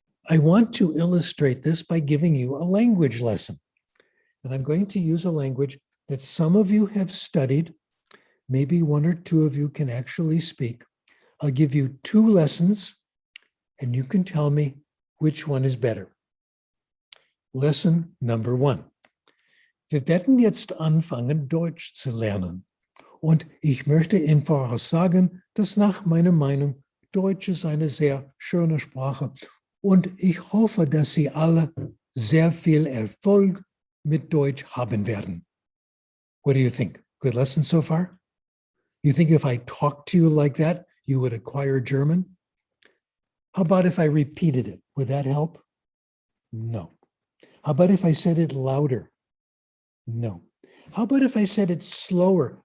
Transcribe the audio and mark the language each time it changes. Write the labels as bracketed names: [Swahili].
[English] I want to illustrate this by giving you a language lesson. And I'm going to use a language that some of you have studied. Maybe 1 or 2 of you can actually speak. I'll give you 2 lessons, and you can tell me which one is better. Lesson number 1. [German] Wir werden jetzt anfangen, Deutsch zu lernen. Und ich möchte Ihnen voraussagen, dass nach meiner Meinung Deutsch ist eine sehr schöne Sprache. Und ich hoffe, dass Sie alle sehr viel Erfolg mit Deutsch haben werden. [English] What do you think? Good lesson so far? You think if I talked to you like that, you would acquire German? How about if I repeated it? Would that help? No. How about if I said it louder? No. How about if I said it slower?